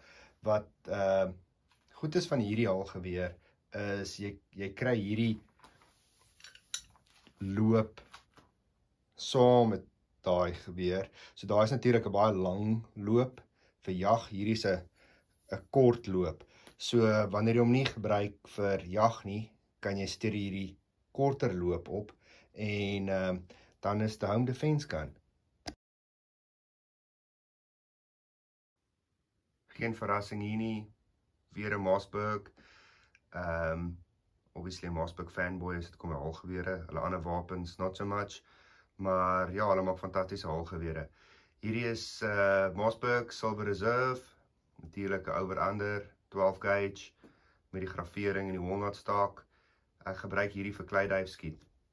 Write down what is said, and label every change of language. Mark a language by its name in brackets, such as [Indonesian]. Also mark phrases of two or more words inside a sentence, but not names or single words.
[Afrikaans] Wat goed is van hierdie haalgeweer is, jy kry hierdie loop saam met daai geweer. So daai is natuurlik 'n baie lang loop vir jag. Hierdie is 'n kort loop. So wanneer jy hom nie gebruik vir jag nie, kan jy stuur hierdie korter loop op en dan is die [English] home defense gun. [Afrikaans] Geen verrassing hier nie. Weer 'n Mossberg. Obviously Mossberg fanboy is dit kom al gewere. Hulle ander wapens [English] not so much. [Afrikaans] Maar ja, hulle maak fantastiese haalgewere. Hierdie is Mossberg Silver Reserve, natuurlik 'n [English] over-under 12 gauge [Afrikaans] met die gravering en die walnut staak. Ek gebruik hierdie vir kleiduif skiet.